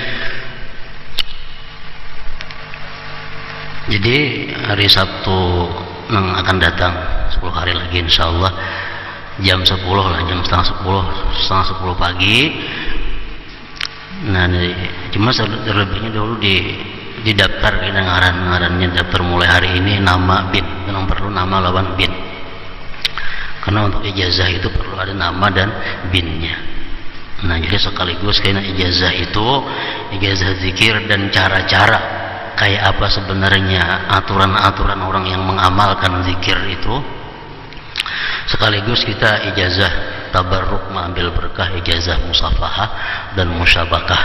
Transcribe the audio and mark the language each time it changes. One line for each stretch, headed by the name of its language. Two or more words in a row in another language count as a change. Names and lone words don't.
Indonesian: Jadi hari Sabtu yang akan datang 10 hari lagi insyaallah jam 10 lah, jam setengah 10 pagi. Nah cuma terlebihnya dulu di daftar ngarannya daftar mulai hari ini nama bin, yang perlu nama lawan bin, karena untuk ijazah itu perlu ada nama dan binnya. Nah jadi sekaligus karena ijazah itu ijazah zikir dan cara-cara kayak apa sebenarnya aturan-aturan orang yang mengamalkan zikir itu, sekaligus kita ijazah tabarruk mengambil berkah, ijazah musafahah dan musyabakah.